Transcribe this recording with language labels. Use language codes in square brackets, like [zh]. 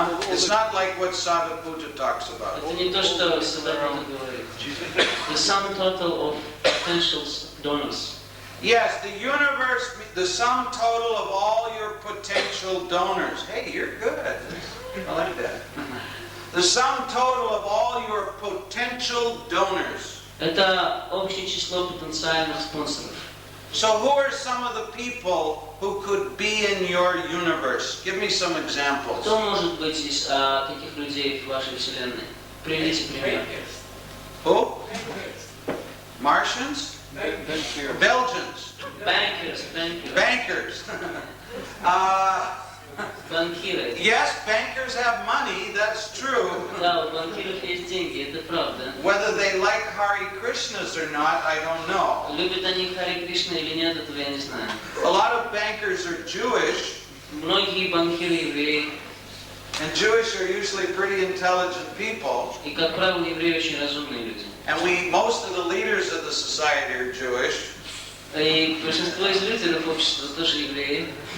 [en] It's not like what Sadhaputta talks about. [ru] Это не то, что Садхгуру говорит. [en] The sum total of potential donors. Yes, the universe, the sum total of all your potential donors. Hey, you're good. I like that. The sum total of all your potential donors. [ru] Это общее число потенциальных спонсоров. [en] So who are some of the people who could be in your universe? Give me some examples. [ru] Кто может быть из таких людей в вашей Вселенной? Приведите пример. [en] Who? Martians? Belgians? Bankers. Bankers. [ru] Банкиры. [en] Yes, bankers have money, that's true. [ru] Да, у банкиров есть деньги, это правда. [en] Whether they like Hare Krishnas or not, I don't know. [ru] Любят они Харе Кришна или нет, этого я не знаю. [en] A lot of bankers are Jewish, [ru] Многие банкиры евреи, [en] and Jewish are usually pretty intelligent people. [ru] и, как правило, евреи очень разумные люди. [en] And most of the leaders of the society are Jewish. [ru] И большинство из лидеров общества тоже евреи.